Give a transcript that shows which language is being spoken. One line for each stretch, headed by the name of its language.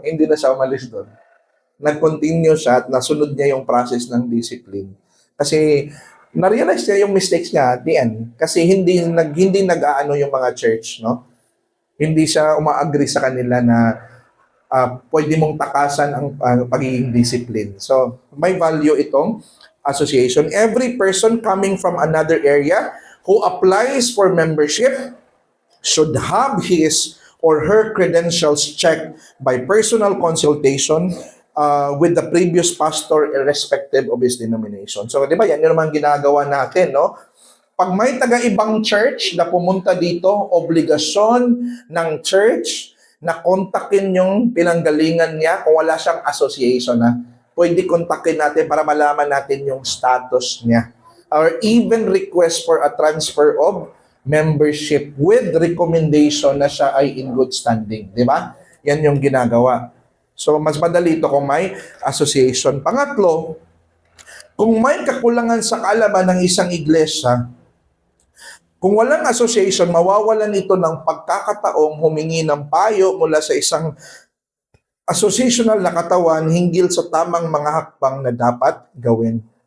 Filipino: Hindi na siya umalis doon. Nag-continue siya at nasunod niya yung process ng discipline. Kasi na-realize niya yung mistakes niya
English: at the end.
Filipino: Kasi hindi nag-aano yung mga church, no? Hindi siya uma-agree sa kanila na pwede mong takasan ang pagiging discipline. So, may value itong association.
English: Every person coming from another area who applies for membership should have his or her credentials checked by personal consultation with the previous pastor irrespective of his denomination.
Filipino: So, di ba, yan yung naman ginagawa natin, no? Pag may taga-ibang church na pumunta dito, obligasyon ng church na kontakin yung pinanggalingan niya kung wala siyang association, na pwede kontakin natin para malaman natin yung status niya.
English: Or even request for a transfer of membership with recommendation
Filipino: na siya ay
English: in good standing.
Filipino: Di ba? Yan yung ginagawa. So, mas madali ito kung may association. Pangatlo, kung may kakulangan sa kaalaman ng isang iglesia, kung walang association, mawawalan ito ng pagkakataong humingi ng payo mula sa isang associational na katawan hinggil sa tamang mga hakbang na dapat gawin.